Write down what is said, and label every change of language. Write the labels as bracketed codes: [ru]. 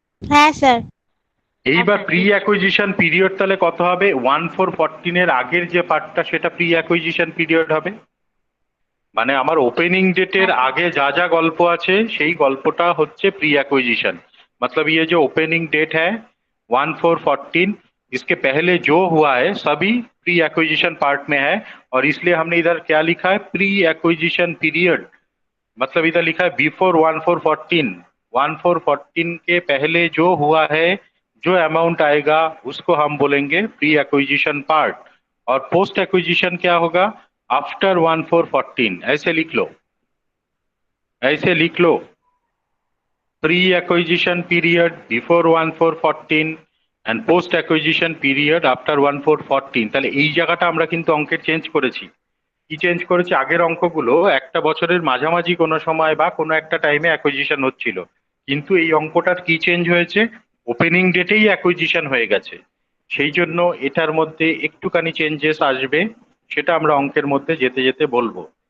[bn] হ্যাঁ স্যার। এইবার sir, pre acquisition period তাহলে কত হবে? 1/4/14-এর আগের যে পার্টটা সেটা প্রি অ্যাকুইজিশন পিরিয়ড হবে। মানে আমার ওপেনিং ডেটের হ্যাঁ, আগে যা যা গল্প আছে সেই গল্পটা হচ্ছে प्री एक्विजिशन। [hi] मतलब ये जो ओपनिंग डेट है 1/4/14, इसके पहले जो हुआ है सभी प्री एक्विजिशन पार्ट में है, और इसलिए हमने इधर क्या लिखा है? Pre acquisition period. मतलब इधर लिखा है बिफोर 1/4/14। 1/4/14 के पहले जो हुआ है, जो अमाउंट आएगा उसको हम बोलेंगे प्री एक्विजिशन पार्ट, और पोस्ट एक्विजिशन क्या होगा? आफ्टर 1/4/14। ऐसे लिख लो, ऐसे लिख लो, pre acquisition period before 1/4/14 and post acquisition period after 1/4/14। [bn] তাহলে এই জায়গাটা আমরা কিন্তু অঙ্কের চেঞ্জ করেছি। কি চেঞ্জ করেছি? আগের অঙ্কগুলো একটা বছরের মাঝামাঝি কোনো সময় বা কোনো একটা টাইমে অ্যাকুইজিশন হচ্ছিল, কিন্তু এই অঙ্কটার কি চেঞ্জ হয়েছে? ওপেনিং ডেটেই অ্যাকুইজিশন হয়ে গেছে, সেই জন্য এটার মধ্যে একটুখানি চেঞ্জেস আসবে, সেটা আমরা অঙ্কের মধ্যে যেতে যেতে বলবো।